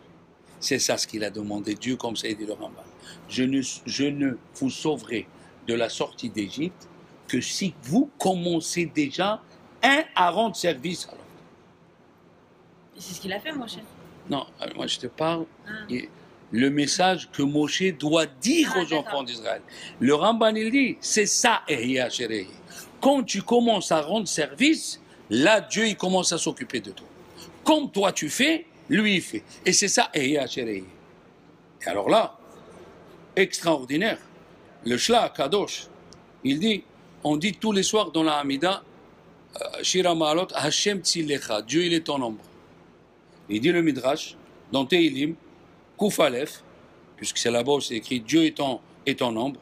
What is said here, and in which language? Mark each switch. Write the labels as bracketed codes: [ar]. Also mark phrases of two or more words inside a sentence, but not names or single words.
[fr] C'est ça ce qu'il a demandé, Dieu, comme ça, il dit le Rambam. Je ne vous sauverai de la sortie d'Égypte que si vous commencez déjà, un, à rendre service à l'autre. Et c'est ce qu'il a fait, Moshe. Non, moi je te parle, Ah. le message que Moshe doit dire aux d'accord. enfants d'Israël. Le Ramban, il dit, c'est ça, [he] אהיה אשר אהיה. [fr] Quand tu commences à rendre service, là, Dieu, il commence à s'occuper de toi. Comme toi, tu fais, lui, il fait. Et c'est ça, [he] אהיה אשר אהיה. [fr] Et alors là, extraordinaire, le Shla Kadosh, il dit, on dit tous les soirs dans la Hamida, [he] שיר המעלות השם צלך, [fr] Dieu, il est ton ombre. Il dit le Midrash, dans Tehilim, [he] קוף אלף, [fr] puisque c'est là-bas où c'est écrit Dieu est ton ombre.